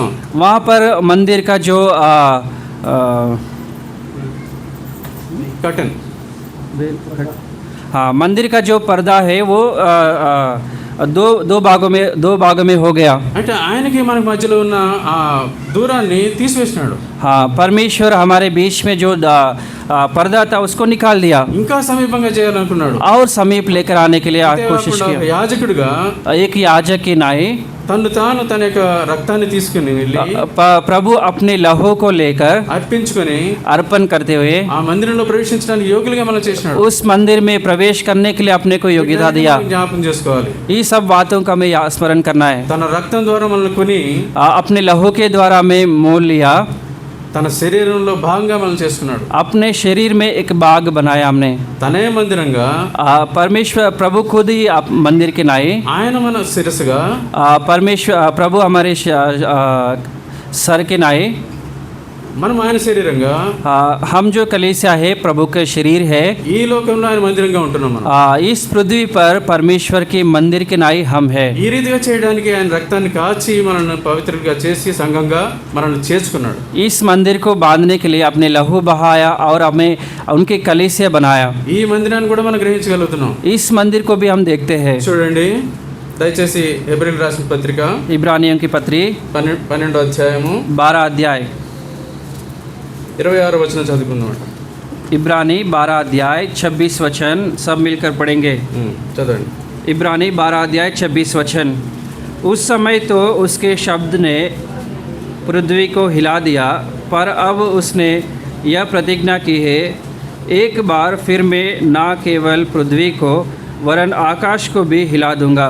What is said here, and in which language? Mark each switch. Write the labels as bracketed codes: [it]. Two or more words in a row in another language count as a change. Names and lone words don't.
[hi] वहाँ पर मंदिर का जो [te] కటన్ [hi] हाँ मंदिर का जो पर्दा है वो दो भागों में हो गया। [te] అంటే ఆయనకి మనకి మధ్యలో ఉన్న ఆ దూరాన్ని తీసివేసినాడు. [hi] हाँ परमेश्वर हमारे बीच में जो पर्दा था उसको निकाल दिया [te] ఇంకా సమీపంగా చేయాలనుకున్నాడు. [hi] और समीप लेकर आने के लिए कोशिश [te] అంతేకాకుండా ఒక [hi] किया। [te] యాజకుడిగా [hi] एक याजक की नाई [te] తను తాను తన యొక్క రక్తాన్ని తీసుకుని వెళ్ళి [hi] प्रभु अपने लहू को लेकर [te] అర్పించుకొని [hi] अर्पण करते हुए [te] ఆ మందిరంలో ప్రవేశించడానికి యోగ్యులుగా మనం చేసినాడు. [hi] उस मंदिर में प्रवेश करने के लिए अपने को योग्यता दिया। [te] జ్ఞాపకం చేసుకోవాలి. [hi] ये सब बातों का हमें स्मरण करना है। [te] తన రక్తం ద్వారా మనల్ని కొని [hi] अपने लहू के द्वारा हमें मोल लिया, [te] తన శరీరంలో భాగంగా మనం చేసుకున్నాడు. [hi] अपने शरीर में एक बाग बनाया हमने। [te] తనే మందిరంగా [hi] परमेश्वर प्रभु खुद ही मंदिर के नाई, [te] ఆయన మన శిరస్సుగా [hi] परमेश्वर प्रभु हमारे सर के नाई, [te] మనం ఆయన శరీరంగా [hi] हम जो कलीसिया है प्रभु का शरीर है। [te] ఈ లోకంలో ఆయన మందిరంగా ఉంటున్నాం మనం. [hi] इस पृथ्वी पर परमेश्वर के मंदिर के नाई हम है। [te] ఈ రీతిగా చేయడానికి ఆయన రక్తాన్ని కాచి మనల్ని పవిత్రంగా చేసి సంఘంగా మనల్ని చేర్చుకున్నాడు. [hi] इस मंदिर को बांधने के लिए अपने लहू बहाया और हमें उनके कलीसिया बनाया। [te] ఈ మందిరాన్ని కూడా మనం గ్రహించగలుగుతున్నాం. [hi] इस मंदिर को भी हम देखते हैं। [te] చూడండి, దయచేసి హెబ్రీయులకు రాసిన పత్రిక [hi] इब्रानियों की पत्री [te] 12వ అధ్యాయము [hi] 12 अध्याय [te] 26వ వచనం చదువుకుందాం. [hi] इब्रानी 12 अध्याय 26 वचन सब मिलकर पढ़ेंगे। [te] చదవండి. [hi] इब्रानी 12 अध्याय 26 वचन। उस समय तो उसके शब्द ने पृथ्वी को हिला दिया, पर अब उसने यह प्रतिज्ञा की है, एक बार फिर मैं ना केवल पृथ्वी को वरन आकाश को भी हिला दूंगा।